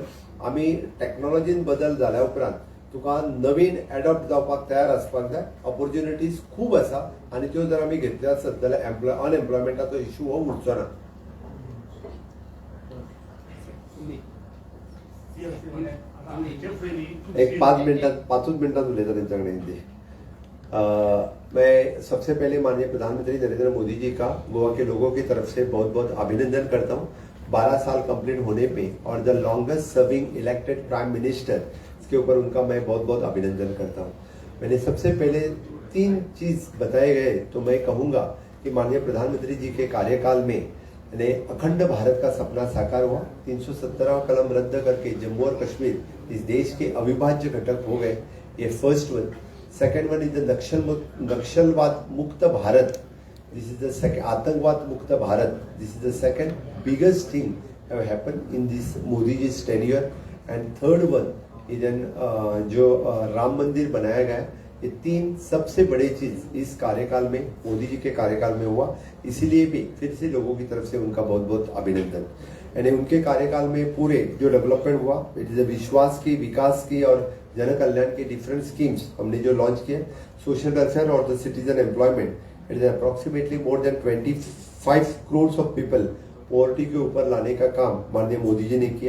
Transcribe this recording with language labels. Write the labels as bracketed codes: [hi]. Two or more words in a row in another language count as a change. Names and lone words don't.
[kok] आमी टेक्नॉलॉजीन बदल जाल्या उपरांत तुका नवीन एडॉप्ट जावपाक तयार आसपाक जाय. ऑपॉर्च्युनिटीज खूब आसा आनी त्यो जर आमी घेतल्यो आसत जाल्यार [en] unemploymentाचो issue [kok] हो उरचो ना. एक 5 मिनटात उलयता तेंच्याकडे हिंदी। [hi] मैं सबसे पहले माननीय प्रधानमंत्री नरेंद्र मोदी जी का गोवा के लोगों की तरफ से बहुत बहुत अभिनंदन करता हूँ 12 साल कंप्लीट होने पे और [en] the longest serving elected prime minister, [hi] इसके ऊपर उनका मैं बहुत बहुत अभिनंदन करता हूँ। मैंने सबसे पहले 3 चीज बताए गए तो मैं कहूँगा कि माननीय प्रधानमंत्री जी के कार्यकाल में अखंड भारत का सपना साकार हुआ। 317 कलम रद्द करके जम्मू और कश्मीर इस देश के अविभाज्य घटक हो गए, ये [en] first one. second one is the [hi] नक्सलवाद मुक्त भारत, [en] this is the second, [hi] आतंकवाद मुक्त भारत, [en] this is the second biggest thing have happened in this Modi ji tenure. and third one is [hi] जो राम मंदिर बनाया गया, ये 3 सबसे बड़ी चीज इस कार्यकाल में मोदी जी के कार्यकाल में हुआ, इसीलिए भी फिर से लोगों की तरफ से उनका बहुत बहुत अभिनंदन। यानी उनके कार्यकाल में पूरे जो डेवलपमेंट हुआ, [en] it is [hi] विश्वास की, विकास की और जन कल्याण के [en] different schemes [hi] हमने जो लॉन्च किए, [en] social welfare [hi] और [en] the citizen employment, it is approximately more than 25 crore of people poverty [hi] के ऊपर लाने का काम माननीय मोदी जी ने किया।